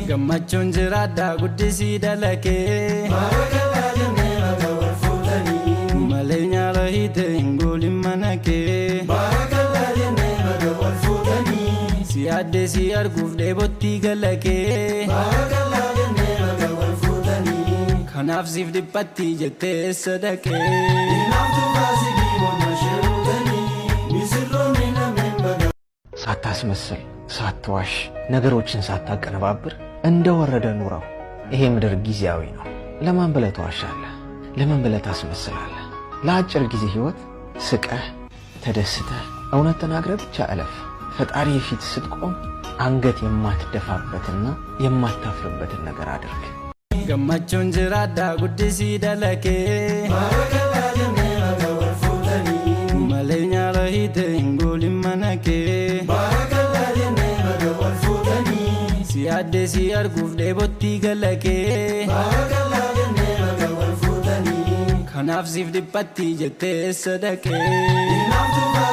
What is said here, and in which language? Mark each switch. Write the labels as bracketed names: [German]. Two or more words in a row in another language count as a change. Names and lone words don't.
[Oromo] Gammachuun jiraadhaa guddisii dalakee Barakalaa jennee laga wal fuutanii Malee nyaara hiite hin goolin mana kee Barakalaa jennee laga wal fuutanii Si yaaddee si arguuf dheebottii galakee Barakalaa jennee laga wal fuutanii Kanaaf siif dhiphatti jettee sadaqee Inaaftuu baasigii boonna sheerutanii Misirroonni nameen baga [Amharic] ሳታስመስል ሳትዋሽ ነገሮችን ሳታቀነባብር እንደወረደ ኑረው። ይሄ ምድር ጊዜያዊ ነው። ለማን ብለህ ትዋሻለህ? ለማን ብለህ ታስመስላለህ? ለአጭር ጊዜ ህይወት ስቀህ ተደስተህ እውነት ተናግረህ ብቻ እለፍ። ፈጣሪ ፊት ስትቆም አንገት የማትደፋበትና የማታፍርበትን ነገር አድርግ። [Oromo] Gammachuun jiraadhaa guddisii dalakee Barakalaa jennee laga wal fuutanii Malee nyaara hiite hin goolin mana kee Barakalaa jennee laga wal fuutanii Si yaaddee si arguuf dheebottii galakee Barakalaa jennee laga wal fuutanii Kanaaf siif dhiphatti jettee sadaqee